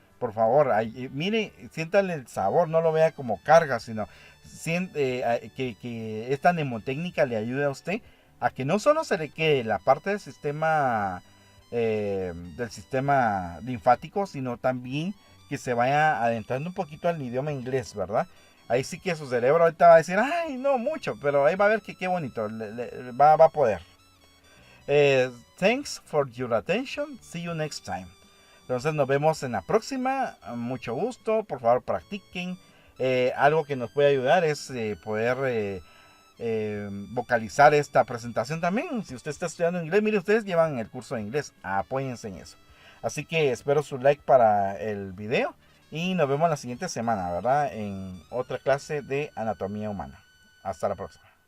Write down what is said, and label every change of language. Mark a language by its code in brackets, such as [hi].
[es] Por favor, mire, siéntale el sabor, no lo vea como carga, sino que esta mnemotécnica le ayude a usted a que no solo se le quede la parte del sistema linfático, sino también que se vaya adentrando un poquito al idioma inglés, ¿verdad? Ahí sí que su cerebro ahorita va a decir, ay, no mucho, pero ahí va a ver que qué bonito, va a poder. [en] Thanks for your attention, see you next time. [es] Entonces nos vemos en la próxima, mucho gusto, por favor practiquen. Algo que nos puede ayudar es poder vocalizar esta presentación también. Si usted está estudiando inglés, mire, ustedes llevan el curso de inglés, apóyense en eso. Así que espero su like para el video y nos vemos la siguiente semana, ¿verdad? En otra clase de anatomía humana. Hasta la próxima.